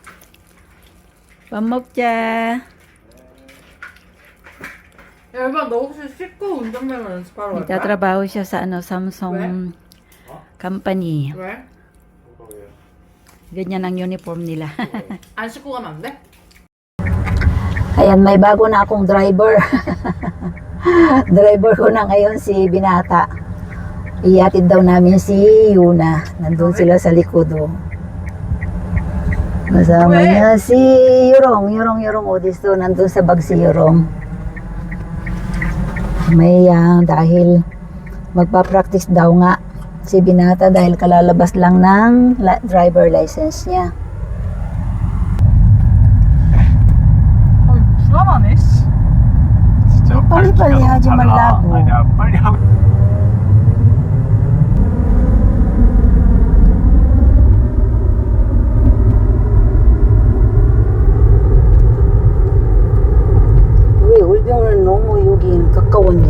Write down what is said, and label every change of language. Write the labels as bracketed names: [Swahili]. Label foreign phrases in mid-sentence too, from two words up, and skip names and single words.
[Korean] Pamukja. 야, 너 혹시 씻고 운전면허 연습하러 갈 거야? [Filipino] Nagtatrabaho siya sa ano, Samsung company. [Korean] 왜? [Filipino] Ganyan ang uniform nila. [Korean] 안 씻고 가면 안 돼? [Filipino] Ayan, may bago na akong driver. Driver ko na ngayon si Binata. Ihatid daw namin si Yuna. Nandun sila sa likod. Oh. Kasama niya si Yorong. Yorong Odisto. Nandun sa bag si Yorong. May dahil magpa-practice daw nga si Binata dahil kalalabas lang ng [English] driver license [Filipino] niya. [Korean] 불안하네. 진짜 빨리빨리 하지 말라고. 아니야, 빨리 하고. 왜 울병은 너무 여기 가까웠냐?